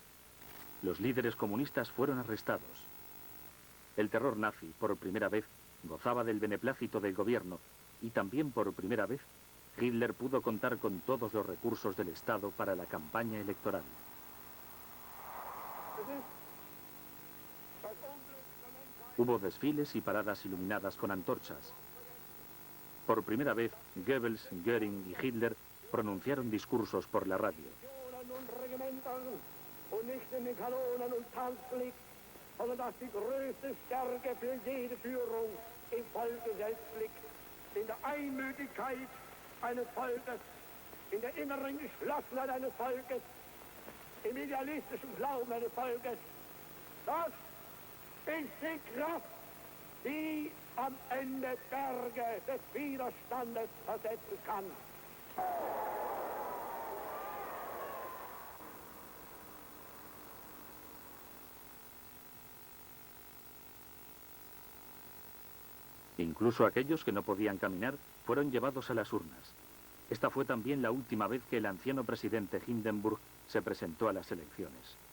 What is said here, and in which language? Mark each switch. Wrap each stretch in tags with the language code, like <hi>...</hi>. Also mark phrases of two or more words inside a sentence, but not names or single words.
<es>Los líderes comunistas fueron arrestados. El terror nazi, por primera vez, gozaba del beneplácito del gobierno y también por primera vez, Hitler pudo contar con todos los recursos del Estado para la campaña electoral. Hubo desfiles y paradas iluminadas con antorchas. Por primera vez, Goebbels, Göring y Hitler pronunciaron discursos por la radio.</es> <de>In der inneren Geschlossenheit eines Volkes, im idealistischen Glauben eines Volkes. Das ist die Kraft, die am Ende Berge des Widerstandes versetzen kann.</de> <es>Incluso aquellos que no podían caminar fueron llevados a las urnas. Esta fue también la última vez que el anciano presidente Hindenburg se presentó a las elecciones.</es>